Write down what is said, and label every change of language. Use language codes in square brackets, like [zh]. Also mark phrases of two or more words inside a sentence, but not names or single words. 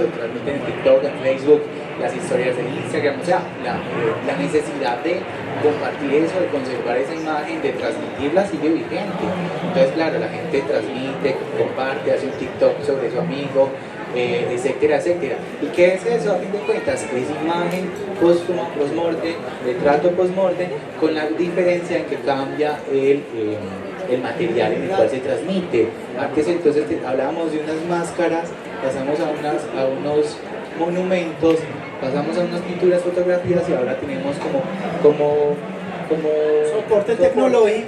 [es] Lo transmiten en TikTok, en Facebook, las historias de Instagram, o sea, la necesidad de compartir eso, de conservar esa imagen, de transmitirla sigue vigente. Entonces, claro, la gente transmite, comparte, hace un TikTok sobre su amigo, etcétera, etcétera. ¿Y qué es eso? A fin de cuentas, es imagen póstuma, post-mortem, retrato post-mortem, con la diferencia en que cambia el material en el cual se transmite. Antes entonces hablábamos de unas máscaras, pasamos a unos monumentos, pasamos a unas pinturas, fotografías, y ahora tenemos como soporte tecnológico,